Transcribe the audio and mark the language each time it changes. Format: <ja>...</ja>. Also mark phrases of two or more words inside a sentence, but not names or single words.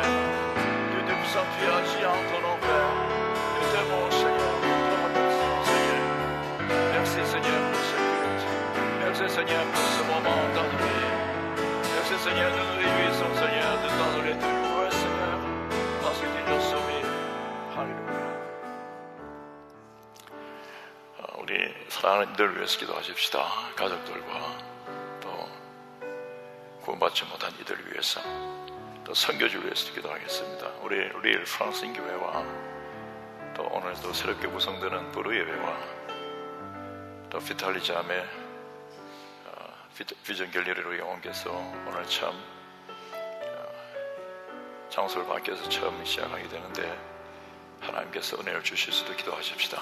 <fr>Dieu de puissance, tu agis en ton nom, Père. Nous t'aimons, Seigneur. Nous te remercions, Seigneur. Merci, Seigneur, pour ce culte. Merci, Seigneur, pour ce moment d'entrée. Merci, Seigneur, nous nous réjouissons, Seigneur, de t'adorer de nouveau, Seigneur, parce que tu nous as sauvés.</fr> <ko>할렐루야. 우리 사랑하는 이들 위해서 기도하십시다. 가족들과 또 구원받지 못한 이들 위해서 또 선교주를 위해서 기도하겠습니다. 우리 리엘 프랑스 인교회와 또 오늘 또 새롭게 구성되는 부르 예배와 또 피탈리 자매 비전 갤러리로 이용해서 오늘 참 장소를 바뀌어서 처음 시작하게 되는데 하나님께서 은혜를 주실 수도 기도하십시다.</ko>